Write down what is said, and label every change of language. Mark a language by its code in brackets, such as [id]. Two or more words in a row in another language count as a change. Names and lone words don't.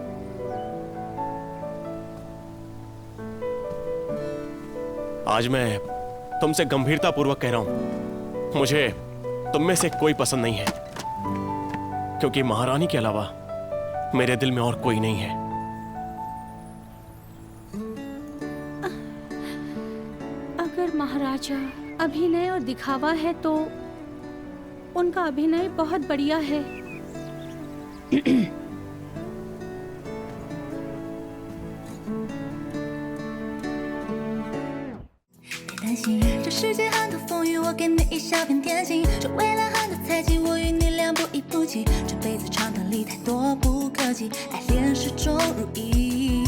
[hi] आज मैं तुमसे गंभीरता पूर्वक कह रहा हूं, मुझे तुम में से कोई पसंद नहीं है, क्योंकि महारानी के अलावा मेरे दिल में और कोई नहीं है। अगर महाराजा अभिनय और दिखावा है तो उनका अभिनय बहुत बढ़िया है। [zh] 担心这世界很多风雨，我给你一小片天晴。这未来很多猜忌，我与你俩不离不弃。这辈子长短里太多不可及，爱恋始终如一。